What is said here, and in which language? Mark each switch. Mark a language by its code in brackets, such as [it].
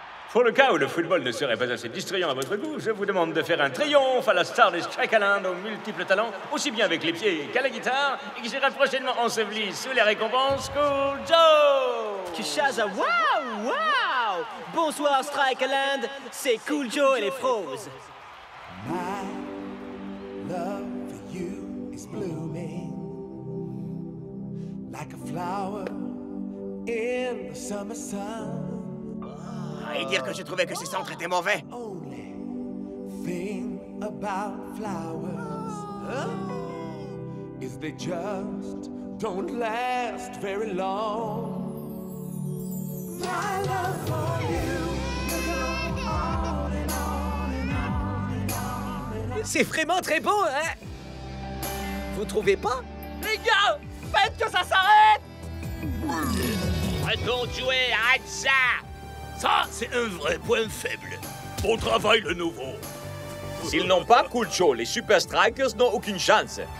[fr] Pour le cas où le football ne serait pas assez distrayant à votre goût, je vous demande de faire un triomphe à la star des Strikeland aux multiples talents, aussi bien avec les pieds qu'à la guitare, et qui sera prochainement enseveli sous les récompenses Cool Joe! Kishaza, waouh, waouh! Bonsoir Strikeland, c'est Cool Joe et les Froze. [en] Love for you is blooming like a flower in the summer sun. [fr] Et dire que je trouvais que ces centres étaient mauvais. [en] Only thing about flowers is they just don't last very long. My love for you will go on and on and on and on and on. [fr] C'est vraiment très beau, hein? Vous trouvez pas? Les gars, faites que ça s'arrête! Arrêtons de jouer, arrête ça! Ça, c'est un vrai point faible. Bon travail, le nouveau. S'ils n'ont pas Cool Joe, les Super Strikers n'ont aucune chance.